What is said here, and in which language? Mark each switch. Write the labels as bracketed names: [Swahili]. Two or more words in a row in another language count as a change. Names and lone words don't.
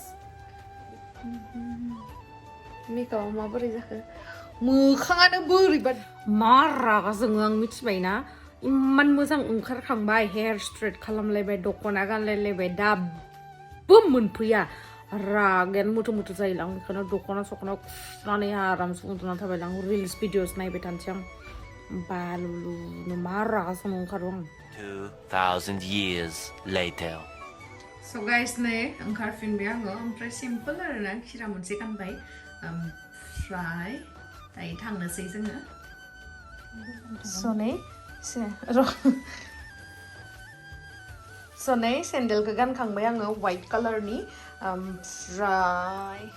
[Bodo] मेकआपआ माबोरै जाखो मोखाङानो बोरैबा मा रागा जोङो आं मिथिबायना इमान मोजां ओंखारखांबाय हेयार स्ट्रेट खालामलायबाय दख'ना गानलायलायबाय दाबो मोनफैया रागायानो मुथु जायोलां बेखौनो दख'ना सख'ना खुनानै आरामसे उन्दुनानै थाबायलां रिल्स भिडिअस नायबाय थानोसै आं बालुलुनो मा रागा जोंनो ओंखारो आं [English] 2000 years later. So guys [Bodo] नै ओंखारफिनबाय आङो ओमफ्राय सिम्पोल आरोना खिरा मोनसे गानबाय ओमफ्राय दायो थांनोसै जोङो सनै सेन्देलखौ गानखांबाय आङो वाइट कालारनि ओमफ्राय